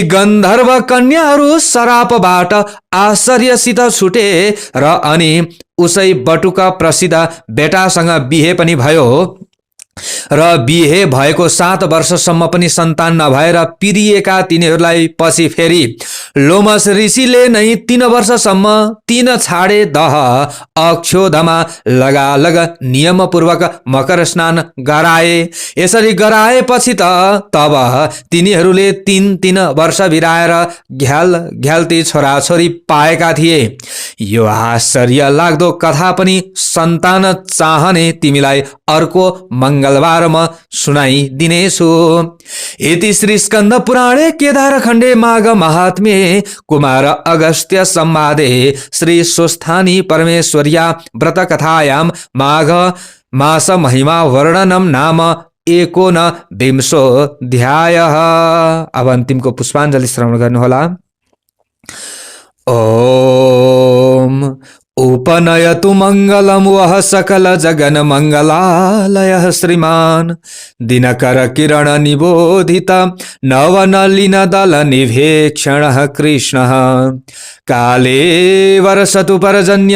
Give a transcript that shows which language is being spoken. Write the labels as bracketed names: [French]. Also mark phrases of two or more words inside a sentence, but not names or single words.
[Nepali] गन्धर्व कन्याहरू सरापबाट आश्चर्यसित छुटे र अनि उसै बटुक प्रसिद्ध बेटासँग बिहे पनि भयो र बिहे भएको 7 वर्षसम्म पनि सन्तान नभएर पिरिएका तिनीहरूलाई पछि फेरि लोमस ऋषिले नै 3 वर्षसम्म 3 छाडे दह अक्षोधमा लगालग नियमपूर्वक मकर स्नान गराए। यसरी गराएपछि तब तिनीहरूले 3 वर्ष बिराएर घ्याल्ती छोराछोरी पाएका थिए। यो आश्चर्य लाग्दो कथा पनि सन्तान चाहने तिमीलाई अर्को मङ्गलबारमा सुनाइदिनेछु। [Sanskrit] इति श्री स्कन्द पुराणे केदारखण्डे माघ महात्म्ये कुमार अगस्त्य संवादे श्री स्वस्थानी परमेश्वर्या व्रतकथायां माघ मास महिमा वर्णनम नाम 19विंशोऽध्यायः। [Nepali] अब अन्तिमको पुष्पाञ्जलि श्रवण गर्नुहोला। [Sanskrit] ओम उपनयतु मङ्गलं वः सकल जगन मङ्गलालयः श्रीमान् दिनकर किरण निबोधित नवनलिन दल निभेक्षणः कृष्णः काले वर्षतु पर्जन्यः